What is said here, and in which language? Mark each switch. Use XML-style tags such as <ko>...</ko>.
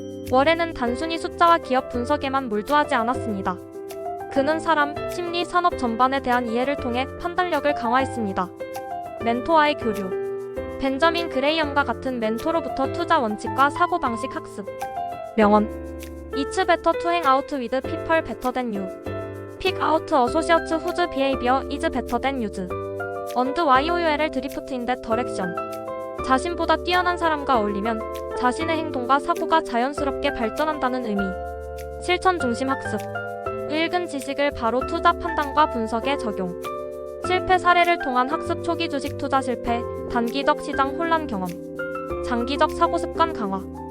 <ko>워렌은 단순히 숫자와 기업 분석에만 몰두하지 않았습니다. 그는 사람, 심리, 산업 전반에 대한 이해를 통해 판단력을 강화했습니다. 멘토와의 교류. 벤저민 그레이엄과 같은 멘토로부터 투자 원칙과 사고방식 학습. 명언.</ko> <en>It's better to hang out with people better than you. Pick out associates whose behavior is better than yours. And YOUL drift in that direction.</en> <ko>자신보다 뛰어난 사람과 어울리면 자신의 행동과 사고가 자연스럽게 발전한다는 의미. 실천 중심 학습. 읽은 지식을 바로 투자 판단과 분석에 적용. 실패 사례를 통한 학습. 초기 주식 투자 실패, 단기적 시장 혼란 경험. 장기적 사고 습관 강화.</ko>